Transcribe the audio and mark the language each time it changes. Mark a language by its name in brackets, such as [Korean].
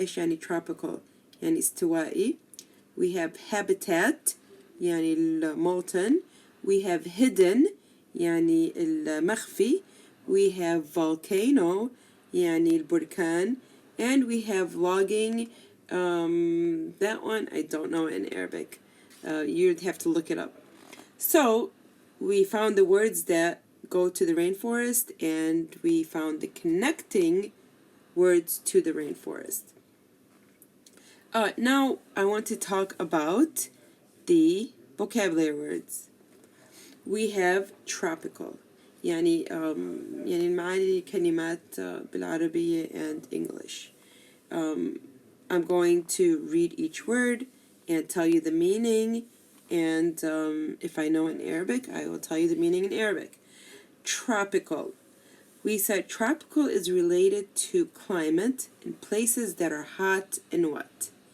[Arabic] إيش يعني tropical؟ يعني استوائي. [English] We have habitat [Arabic] يعني المولتن. [English] We have hidden [Arabic] يعني المخفي. [English] We have volcano [Arabic] يعني البركان. [English] And we have logging. That one I don't know in Arabic. You'd have to look it up. So we found the words that go to the rainforest, and we found the connecting words to the rainforest. Now I want to talk about the vocabulary words. We have tropical. [Arabic] يعني المعاني كلمات بالعربية [English] and English. I'm going to read each word and tell you the meaning, and if I know in Arabic, I will tell you the meaning in Arabic. Tropical. We said tropical is related to climate in places that are hot and wet.